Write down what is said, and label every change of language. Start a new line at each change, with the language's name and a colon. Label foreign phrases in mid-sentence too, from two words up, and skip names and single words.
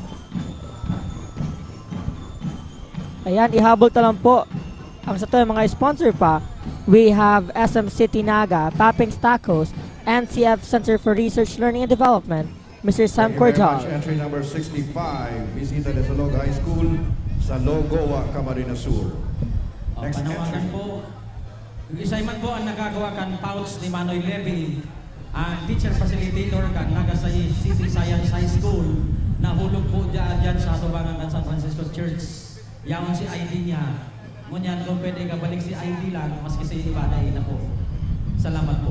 Bikol: Ayan, ihabol ta lang po ang sa to mga sponsor pa.
English: We have SM City Naga, Paping's Tacos, NCF Center for Research, Learning and Development, Mr. Sam Thank you very Cordial. much. Entry number 65, Visita de Salog High School, Salog, Goa, Camarines Sur. Next
Bikol: Panawagan
English: entry.
Bikol: po, yung isa man po ang nagagawa kan pouch ni Manoy Levy, ang
English: teacher facilitator
Bikol: kan Nagasay City Science High School, nahulog po dyan sa tubangan kan San Francisco Church. Yaon si ID niya. Ngunyan kung pwede ka balik si ID lang, maski si iba na po. Salamat po.